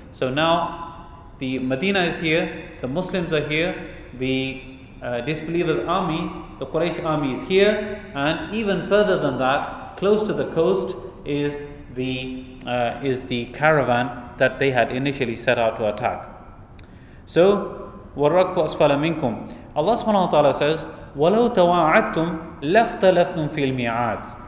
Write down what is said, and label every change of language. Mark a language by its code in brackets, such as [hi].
[en] So now the Medina is here, the Muslims are here, the disbelievers army, the Quraysh army is here, and even further than that, close to the coast, is the caravan that they had initially set out to attack. [ar] So, وَالرَّكْبُ أَسْفَلَ مِنْكُمْ. Allah subhanahu wa ta'ala says, وَلَوْ تَوَاعَدْتُمْ لَفْتَلَفْتُمْ فِي الْمِعَادِ.